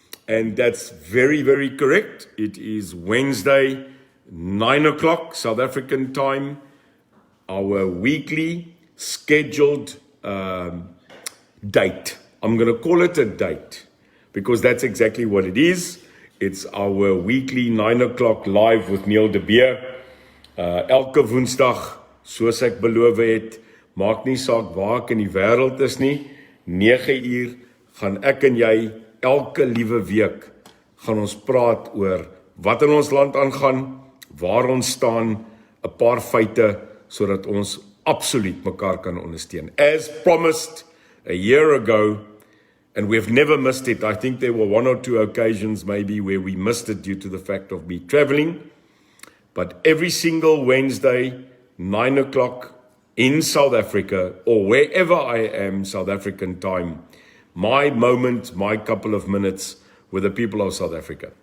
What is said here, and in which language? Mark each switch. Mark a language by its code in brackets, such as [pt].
[en] And that's very, very correct. It is Wednesday, 9 o'clock, South African time. Our weekly scheduled date. I'm going to call it a date because that's exactly what it is. It's our weekly 9 o'clock live with Neil de Beer. [af] Elke woensdag, soos ek beloof het, maak nie saak waar ek in die wêreld is nie, 9 uur gaan ek en jy elke liewe week gaan ons praat oor wat in ons land aangaan, waar ons staan, 'n paar feite sodat ons absoluut mekaar kan ondersteun. [en] As promised a year ago, and we've never missed it. I think there were 1 or 2 occasions maybe where we missed it due to the fact of me traveling. But every single Wednesday, 9 o'clock in South Africa, or wherever I am, South African time, my moment, my couple of minutes with the people of South Africa.